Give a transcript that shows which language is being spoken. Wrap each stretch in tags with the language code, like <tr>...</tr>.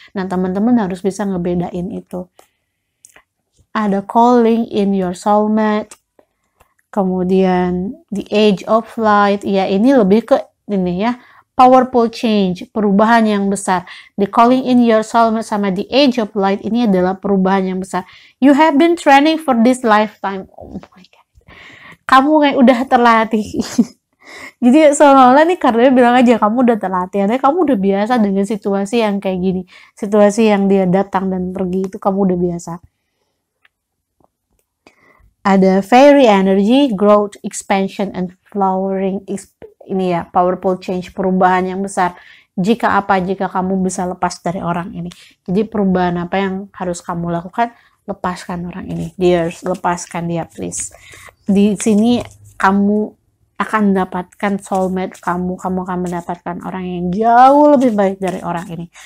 <id>Nah, teman-teman harus bisa ngebedain itu. Ada calling in your soulmate, kemudian the age of light, ya ini lebih ke ini ya, powerful change, perubahan yang besar. The calling in your soulmate sama the age of light ini adalah perubahan yang besar.</id> <en>You have been training for this lifetime. Oh my God.</en> <id>Kamu kayak udah terlatih. Jadi seolah-olah nih karena bilang aja kamu udah terlatih, kamu udah biasa dengan situasi yang kayak gini, situasi yang dia datang dan pergi itu kamu udah biasa. Ada fairy energy, growth, expansion, and flowering. Ini ya, powerful change, perubahan yang besar. Jika kamu bisa lepas dari orang ini. Jadi perubahan apa yang harus kamu lakukan? Lepaskan orang ini. Dears, lepaskan dia please. Di sini kamu akan mendapatkan soulmate kamu akan mendapatkan orang yang jauh lebih baik dari orang ini.</id>